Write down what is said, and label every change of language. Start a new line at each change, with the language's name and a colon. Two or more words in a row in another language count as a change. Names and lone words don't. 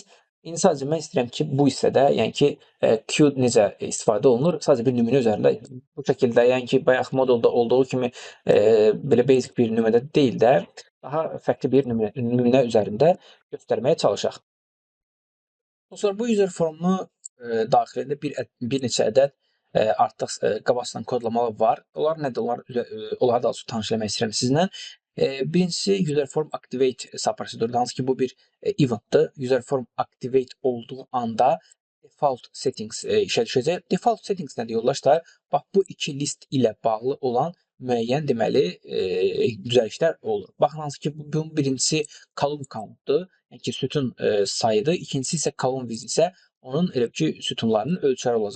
Azerbaijani: İndi sadəcə mən istəyirəm ki, bu hissədə, yəni ki, Q necə istifadə olunur, sadəcə bir nümunə üzərində bu şəkildə, yəni ki, bayaq modulda olduğu kimi belə basic bir nümunədə deyil də, daha fərqli bir nümunə üzərində göstərməyə çalışaq. Dostlar, bu
English: user formu
Azerbaijani: daxilində bir neçə ədəd artıq qabaqcadan kodlamalar var. Onlar nədir? Onları daha çox tanış eləmək istəyirəm sizlə. Birincisi
English: user form activate
Azerbaijani: subprosedurdur. Hansı ki bu bir eventdir.
English: User form activate
Azerbaijani: olduğu anda
English: default settings
Azerbaijani: işə düşəcək.
English: Default settings
Azerbaijani: nədir yoldaşlar? Bax, bu iki list ilə bağlı olan müəyyən deməli düzəlişlər olur. Baxın, hansı ki bunun birincisi
English: column countdur.
Azerbaijani: Yəni ki, sütun sayıdır. İkincisi isə
English: column width
Azerbaijani: isə onun elə ki sütunlarının ölçəri olacaq.